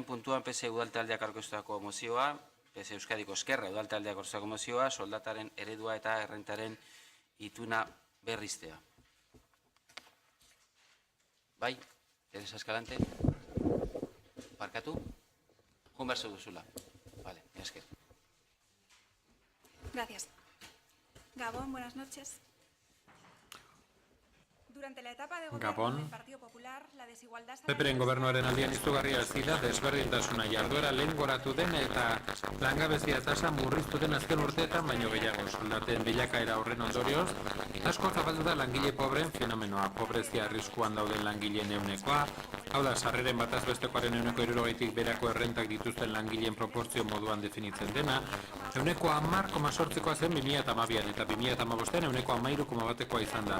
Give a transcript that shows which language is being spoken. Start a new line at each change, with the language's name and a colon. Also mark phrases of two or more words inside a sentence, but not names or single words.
Basque: puntuan PSE udaltaldeak aurkeztutako mozioa, PSE Euskadiko Eskerra udaltaldeak aurkeztutako mozioa, soldataren eredua eta errentaren ituna berriztea. Bai, Teresa Escalante, parkatu, jun berzu duzula. Vale, esker.
Spanish: Gracias. Gabón, buenas noches. Durante la etapa de gobierno del Partido Popular, la desigualdad...
Basque: Peperen gobernuaren aldian izugarria ez dira, desberdintasuna jarduera lehen goratu den eta langabezia tasa murriztu den azken urteetan baino gehiago. Soldaten bilakaera horren ondorioz, asko zabaldu da langile pobreen fenomenoa, pobrezia arriskuan dauden langileen ehunekoa, hau da, sarreren bataz bestekoaren 60%tik berako errentak dituzten langileen proportzio moduan definitzen dena, 10,8%koa zen 2012an eta 2015an 13,1%koa izan da.